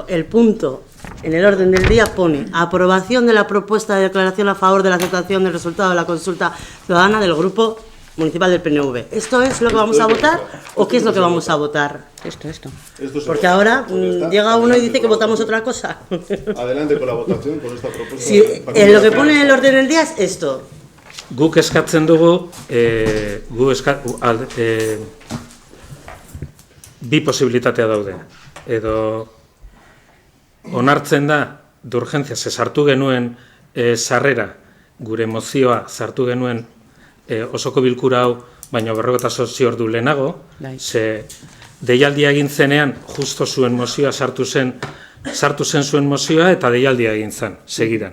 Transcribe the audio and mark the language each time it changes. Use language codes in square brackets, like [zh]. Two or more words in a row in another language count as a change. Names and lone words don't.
[es] El punto en el orden del día pone aprobación de la propuesta de declaración a favor de la aceptación del resultado de la consulta ciudadana del Grupo Municipal del PNV. ¿Esto es lo que vamos a votar o qué es lo que vamos a votar? Esto. Porque ahora llega uno y dice que votamos otra cosa. Adelante con la votación, con esta propuesta. Si lo que pone en el orden del día es esto. [eu] Guk eskatzen dugu, bi posibilitatea daude. Edo onartzen da, d'urgentzia, sartu genuen sarrera, gure mozioa sartu genuen osoko bilkura hau, baina 48 ordu lehenago, ze deialdia egin zenean, justo zuen mozioa sartu zen zuen mozioa eta deialdia egin zen, segidan.